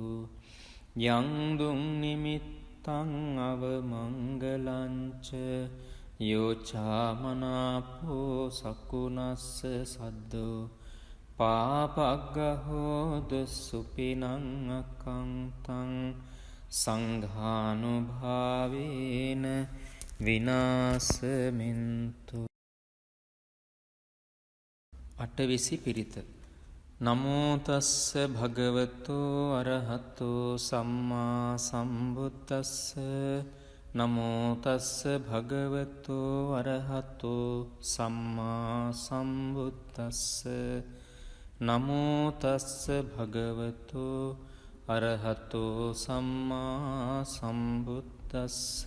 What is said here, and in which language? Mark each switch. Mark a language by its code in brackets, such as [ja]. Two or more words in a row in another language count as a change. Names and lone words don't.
[pi] යං දුං නිමිත්තං අවමංගලංච යෝචාමනාපෝ සකුණස්ස සද්දු පාපග්ගහෝදු සුපිනං අකංතං සංඝානුභාවේන විනාසමින්තු. [si] අටවිසි පිරිත. [pi] නමෝ තස්ස භගවතු අරහතෝ සම්මා සම්බුද්දස්ස. නමෝ තස්ස භගවතු අරහතෝ සම්මා සම්බුද්දස්ස. නමෝ තස්ස භගවතු අරහතෝ සම්මා සම්බුද්දස්ස.